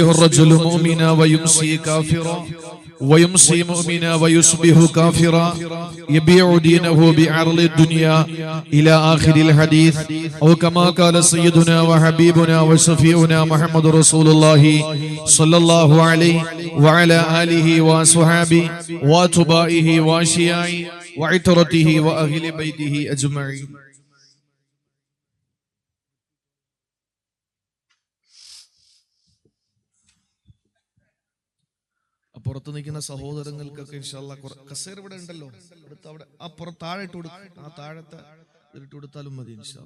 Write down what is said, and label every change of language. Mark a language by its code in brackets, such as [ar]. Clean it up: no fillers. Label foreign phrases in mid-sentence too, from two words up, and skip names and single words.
[ar] الرجل مؤمنا ويمسي كافرا ويمسي مؤمنا ويصبح كافرا يبيع دينه بعرض الدنيا إلى آخر الحديث أو كما قال سيدنا وحبيبنا وشفيعنا محمد رسول الله صلى الله عليه وعلى آله وصحابه واتباعه واشياعه وعترته وأهل بيته أجمعين. [ml] പുറത്ത് നിൽക്കുന്ന സഹോദരങ്ങൾക്കൊക്കെ ഇൻഷാല്ലാ കസേര ഇവിടെ ഉണ്ടല്ലോ, അടുത്ത് അവിടെ ആ പുറത്ത് താഴെ ഇട്ട് കൊടുക്കും, ആ താഴത്തെ ഇട്ട് കൊടുത്താലും മതി ഇൻഷാല്ലാ.